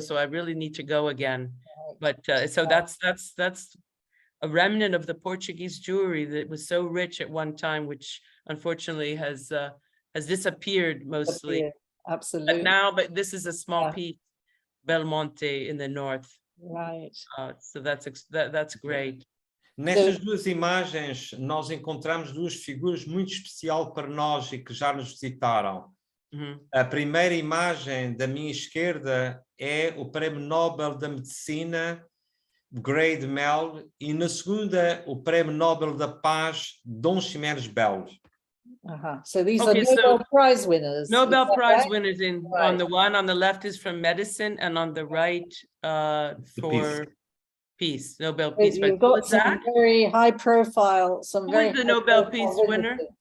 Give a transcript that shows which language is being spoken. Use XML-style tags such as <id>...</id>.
<en>So I really need to go again. But so that's a remnant of the Portuguese Jewry that was so rich at one time, which unfortunately has disappeared mostly. Absolutely. But this is a small piece, Belmonte in the north. Right. So that's great.</en> <pt>Nestas duas imagens, nós encontramos duas figuras muito especiais para nós e que já nos visitaram. A primeira imagem da minha esquerda é o Prémio Nobel da Medicina, Grade Mel, e na segunda, o Prémio Nobel da Paz, Dom Ximenes Belo.</pt> <en>So these are Nobel Prize winners. Nobel Prize winners on the one on the left is from medicine, and on the right for peace. Nobel Peace Prize. You've got some very high profile, Who is the Nobel Peace winner?</en>